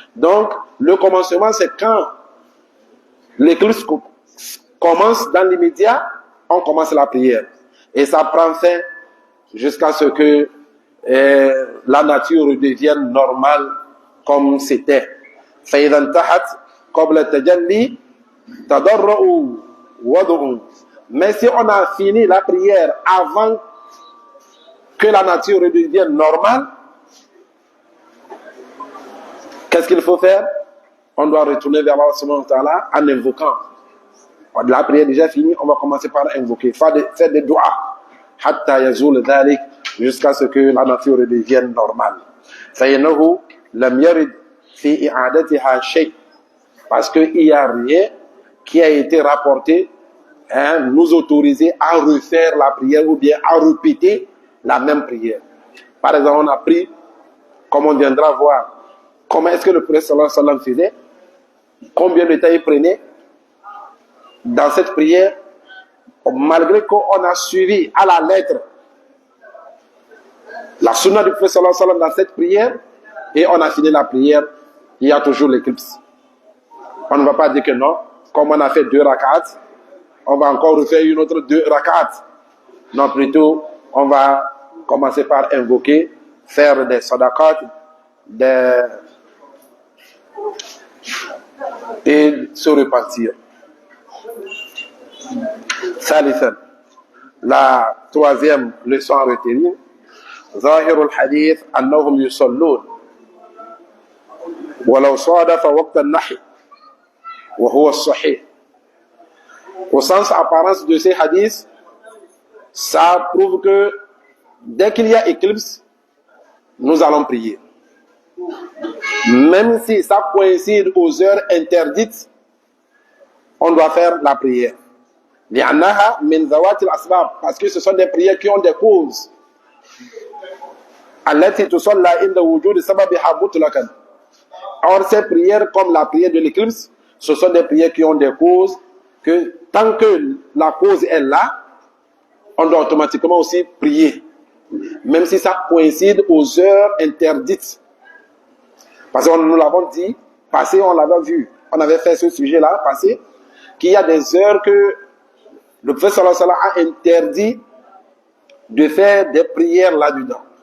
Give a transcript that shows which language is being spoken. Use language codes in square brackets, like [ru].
[fr] Donc, le commencement, c'est quand l'éclipse commence dans l'immédiat, on commence la prière. Et ça prend fin jusqu'à ce que la nature redevienne normale comme c'était. [ar] فإذا انتهت قبل التجلي تضرعوا وضعوا. [fr] Mais si on a fini la prière avant que la nature redevienne normale, qu'est-ce qu'il faut faire? On doit retourner vers Allah subhanahu wa ta'ala en invoquant. La prière est déjà finie, on va commencer par invoquer, faire des doigts. [ar] Hatta yazul dhalik, [fr] jusqu'à ce que la nature redevienne normale. [ar] فإنه لم يرد في إعادتها شيء. [fr] Parce qu'il n'y a rien qui a été rapporté nous autoriser à refaire la prière ou bien à répéter la même prière. Par exemple, on a pris, comme on viendra voir, comment est-ce que le prophète sallallahu alayhi wa sallam faisait, combien de temps il prenait dans cette prière, malgré qu'on a suivi à la lettre la sunna du prophète sallallahu alayhi wa sallam dans cette prière, et on a fini la prière, il y a toujours l'éclipse. On ne va pas dire que non, comme on a fait 2 rak'at, on va encore refaire une autre 2 rak'at. Non, plutôt, on va commencer par invoquer, faire des sadaqat, et se repentir. [ar] Thalithan, [fr] la 3e leçon à retenir, [ar] ظاهر الحديث أنهم يصلون ولو صادف وقت النحي وهو الصحيح. [fr] Au sens apparence de ces hadiths, ça prouve que dès qu'il y a éclipse, nous allons prier. Même si ça coïncide aux heures interdites, on doit faire la prière. [ar] لأنها من ذوات الأسباب, [fr] parce que ce sont des prières qui ont des causes. [ar] التي تصلى عند وجود سببها مطلقا. [fr] Or, ces prières, comme la prière de l'éclipse, ce sont des prières qui ont des causes, que tant que la cause est là, on doit automatiquement aussi prier. Même si ça coïncide aux heures interdites. Parce que nous l'avons dit, passé, on l'avait vu, on avait fait ce sujet-là, passé, qu'il y a des heures que le prophète sallallahu alayhi wa sallam a interdit de faire des prières là-dedans.